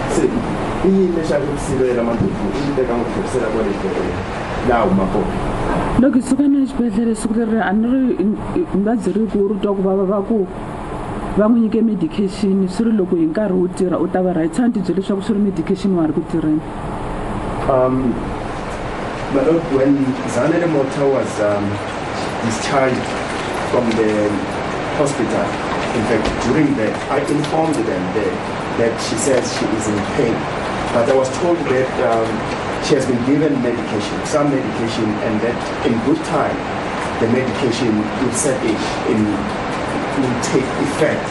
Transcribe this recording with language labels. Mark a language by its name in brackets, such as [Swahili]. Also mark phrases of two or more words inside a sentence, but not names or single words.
[Tsonga] Se i yini lexi a ku sivela Mandlovu u ndzi teka n'wi tlherisela kwale xibedhlele laha huma kona. Loko hi suka na xibedhlele siku leri a ni ri nga byeri ku ri twa ku vava va ku va n'wi nyike medication swi ri loko hi nkarhi wo tirha u ta va right sani tibyele leswaku swi ri medication wa ha ri ku tirheni. [English] But look, when Zanele Mota was discharged from the hospital, in fact, during that, I informed them that she says she is in pain. But I was told that she has been given medication, some medication, and that in good time, the medication will set in will take effect.